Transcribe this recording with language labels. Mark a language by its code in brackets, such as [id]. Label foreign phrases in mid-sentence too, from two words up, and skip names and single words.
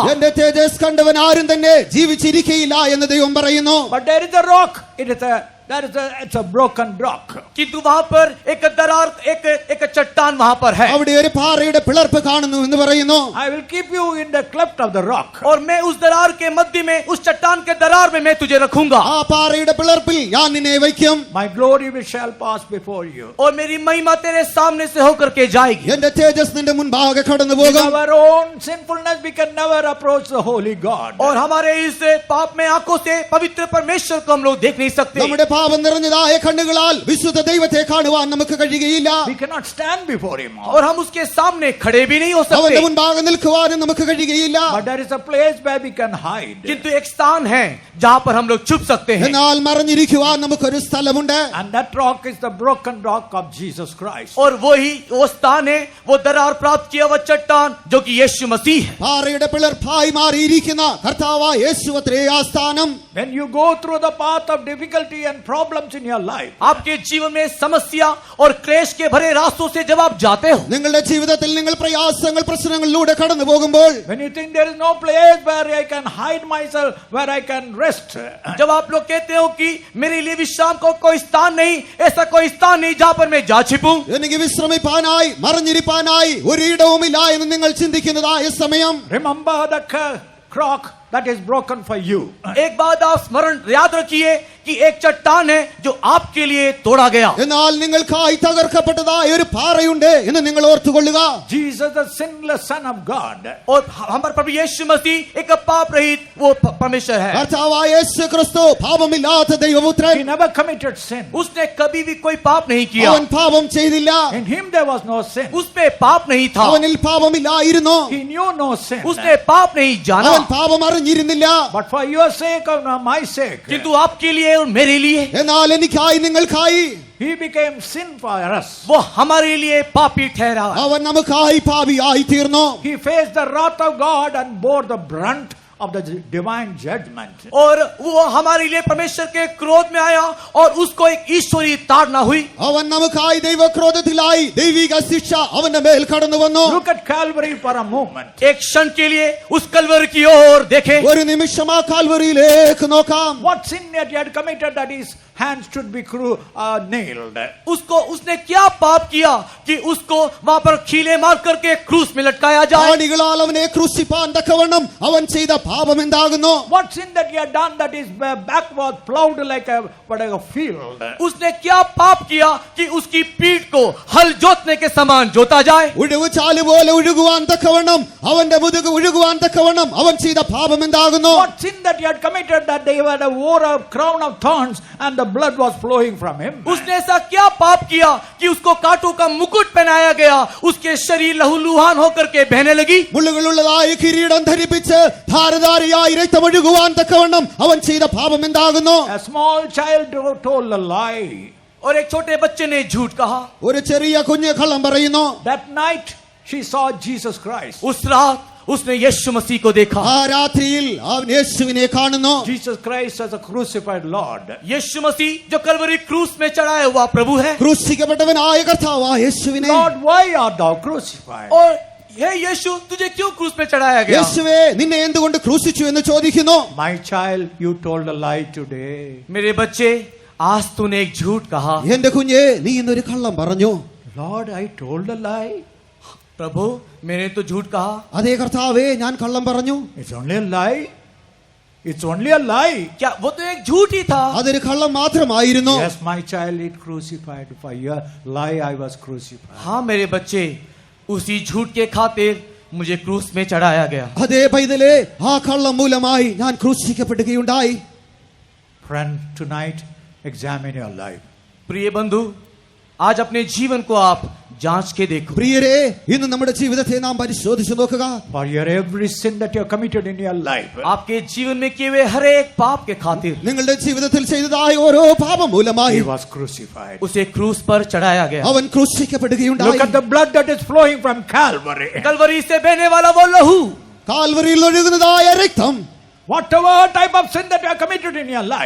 [ml] എന്റെ തേജസ് കണ്ടവൻ ആരും തന്നെ ജീവിച്ചിരിക്കയില്ല എന്ന് ദൈവം പറയുന്നു. [en] But there is a rock. It's a broken rock. [hi] किंतु वहां पर एक दरार, एक चट्टान वहां पर है. [ml] അവിടെ ഒരു പാറയുടെ പിളർപ്പ് കാണുന്നു എന്ന് പറയുന്നു. [en] I will keep you in the cleft of the rock. [hi] और मैं उस दरार के मध्य में, उस चट्टान के दरार में मैं तुझे रखूंगा. [ml] ആ പാറയുടെ പിളർപ്പിൽ ഞാൻ നിന്നെ വയ്ക്കും. [en] My glory shall pass before you. [hi] और मेरी महिमा तेरे सामने से होकर के जाएगी. [ml] എന്റെ തേജസ് നിന്റെ മുൻപാകെ കടന്നു [en] In [ml] പോകും. [en] our own sinfulness, we can never approach the holy God. [hi] और हमारे इस पाप में आंखों से पवित्र परमेश्वर को हम लोग देख नहीं सकते. [ml] നമ്മുടെ പാപം നിറഞ്ഞതായ കണ്ണുകളാൽ വിശുദ്ധ ദൈവത്തെ കാണുവാൻ നമുക്ക് കഴിയുകയില്ല. [en] We cannot stand before him. [hi] और हम उसके सामने खड़े भी नहीं हो [ml] അവന്റെ [hi] सकते. [ml] മുൻപാകെ നിൽക്കുവാനും നമുക്ക് കഴിയുകയില്ല. [en] But there is a place where we can hide. [hi] किंतु एक स्थान है जहां पर हम लोग छुप सकते हैं. [ml] എന്നാൽ മറഞ്ഞിരിക്കുവാൻ നമുക്കൊരു സ്ഥലമുണ്ട്. [en] And that rock is the broken rock of Jesus Christ. [hi] और वो स्थान है, वो दरार प्राप्त किया हुआ चट्टान जो कि यीशु मसीह है. [ml] പാറയുടെ പിളർപ്പായി മാറിയിരിക്കുന്ന കർത്താവായ യേശുവത്രേ ആ സ്ഥാനം. [en] When you go through the path of difficulty and problems in your life, [hi] आपके जीवन में समस्या और क्लेश के भरे रास्तों से जब आप जाते हो, [ml] നിങ്ങളുടെ ജീവിതത്തിൽ നിങ്ങൾ പ്രയാസങ്ങൾ പ്രശ്നങ്ങളിലൂടെ കടന്നു പോകുമ്പോൾ, [en] when you think there is no place where I can hide myself, where I can rest, [hi] जब आप लोग कहते हो कि मेरे लिए विश्राम को कोई स्थान नहीं, ऐसा कोई स्थान नहीं जहां पर मैं जा छिपूं, [ml] എനിക്ക് വിശ്രമിപ്പാനായി മറഞ്ഞിരിപ്പാനായി ഒരിടവുമില്ല എന്ന് നിങ്ങൾ ചിന്തിക്കുന്നതായ സമയം, [en] remember the rock that is broken for you. [hi] एक बात आप स्मरण याद रखिए कि एक चट्टान है जो आपके लिए तोड़ा गया. [ml] എന്നാൽ നിങ്ങൾക്കായി തകർക്കപ്പെട്ടതായ ഒരു പാറയുണ്ട് എന്ന് നിങ്ങൾ ഓർത്തുകൊള്ളുക. [en] Jesus, the sinless Son of God. [hi] और हमारे प्रभु यीशु मसीह एक पाप रहित वो परमेश्वर है. [ml] കർത്താവായ യേശു ക്രിസ്തു പാപമില്ലാത്ത ദൈവപുത്രൻ. [en] He never committed sin. [hi] उसने कभी भी कोई पाप नहीं किया. [ml] അവൻ പാപം ചെയ്തില്ല. [en] In him there was no sin. [hi] उस पे पाप नहीं था. [ml] അവനിൽ പാപമില്ലായിരുന്നു. [en] He knew no sin. [hi] उसने पाप नहीं जाना. [ml] അവൻ പാപം അറിഞ്ഞിരുന്നില്ല. [en] But for your sake or my sake, [hi] किंतु आपके लिए और मेरे लिए [ml] എന്നാൽ എനിക്കായി നിങ്ങൾക്കായി [en] he became sin for us. [hi] वो हमारे लिए पापी ठहरा. [ml] അവൻ നമുക്കായി പാപിയായി തീർന്നു. [en] He faced the wrath of God and bore the brunt of the divine judgment. [hi] और वो हमारे लिए परमेश्वर के क्रोध में आया और उसको एक ईश्वरीय ताड़ना हुई. [ml] അവൻ നമുക്കായി ദൈവക്രോധത്തിലായി ദൈവിക ശിക്ഷ അവന്റെ മേൽ കടന്നു വന്നു. [en] Look at Calvary for a moment. [hi] एक क्षण के लिए उस कलवर की ओर देखें. [ml] ഒരു നിമിഷം ആ കാൽവരിയിലേക്ക് നോക്കാം. [en] What sin that he had committed that his hands should be nailed? [hi] उसने क्या पाप किया कि उसको वहां पर खीले मार करके क्रूस में लटकाया जाए. [ml] ആണികളാൽ അവനെ ക്രൂശിപ്പാൻ തക്കവണ്ണം അവൻ ചെയ്ത പാപം എന്താകുന്നു? [en] What sin that he had done that his back was plowed like a field? [hi] उसने क्या पाप किया कि उसकी पीठ को हल जोतने के समान जोता जाए. [ml] ഒഴുകു ചാല് പോലെ ഒഴുകുവാൻ തക്കവണ്ണം അവന്റെ മുതുക് ഒഴുകുവാൻ തക്കവണ്ണം അവൻ ചെയ്ത പാപം എന്താകുന്നു? [en] What sin that he had committed that they had wore a crown of thorns and the blood was flowing from him? [hi] उसने ऐसा क्या पाप किया कि उसको कांटों का मुकुट पहनाया गया, उसके शरीर लहूलुहान होकर के बहने लगी. [ml] മുള്ളുകളുള്ളതായ കിരീടം ധരിപ്പിച്ച് ധാരധാരയായി രക്തമൊഴുകുവാൻ തക്കവണ്ണം അവൻ ചെയ്ത പാപം എന്താകുന്നു? [en] A small child told a lie. [hi] और एक छोटे बच्चे ने झूठ कहा। [ml] ഒരു ചെറിയ കുഞ്ഞ് കള്ളം പറയുന്നു. [en] That night she saw Jesus Christ. [hi] उस रात उसने यीशु मसीह को देखा। [ml] ആ രാത്രിയിൽ അവൻ യേശുവിനെ കാണുന്നു. [en] Jesus Christ as a crucified Lord. [hi] यीशु मसीह जो कलवरी क्रूस में चढ़ाया हुआ प्रभु है। [ml] ക്രൂശിക്കപ്പെട്ടവനായ കർത്താവായ യേശുവിനെ. [en] Lord, why art thou crucified? [hi] और हे यीशु तुझे क्यों क्रूस पे चढ़ाया गया? [ml] യേശുവേ നിന്നെ എന്തുകൊണ്ട് ക്രൂശിച്ചു എന്ന് ചോദിക്കുന്നു. [en] My child, you told a lie today. [hi] मेरे बच्चे आज तूने एक झूठ कहा। [ml] എന്റെ കുഞ്ഞെ നീ ഇന്നൊരു കള്ളം പറഞ്ഞു. [en] Lord, I told a lie. [hi] प्रभु मैंने तो झूठ कहा। [ml] അതേ കർത്താവേ ഞാൻ കള്ളം പറഞ്ഞു. [en] It's only a lie. It's only a lie. [hi] क्या वो तो एक झूठ ही था? [ml] അതൊരു കള്ളം മാത്രമായിരുന്നു. [en] Yes, my child, it crucified. For your lie, I was crucified. [hi] हाँ मेरे बच्चे उसी झूठ के खातिर मुझे क्रूस में चढ़ाया गया। [ml] അതേ പൈതലേ ആ കള്ളം മൂലമായി ഞാൻ ക്രൂശിക്കപ്പെടുകയുണ്ടായി. [en] Friend, tonight, examine your life. [hi] प्रिय बंधु आज अपने जीवन को आप जांच के देखो। [ml] പ്രിയരെ ഇന്ന് നമ്മുടെ ജീവിതത്തെ നാം പരിശോധിച്ചു നോക്കുക. [en] For your every sin that you have committed in your life. [hi] आपके जीवन में किए हुए हर एक पाप के खातिर [ml] നിങ്ങളുടെ ജീവിതത്തിൽ ചെയ്തതായ ഓരോ പാപം മൂലമായി [en] He was crucified. [hi] उसे क्रूस पर चढ़ाया गया। [ml] അവൻ ക്രൂശിക്കപ്പെടുകയുണ്ടായി. [en] Look at the blood that is flowing from Calvary. [hi] कलवरी से बहने वाला वो लहू, [ml] കാൽവരിയിൽ ഒഴുകുന്നതായ രക്തം. [en] Whatever type of sin that you have committed in your life.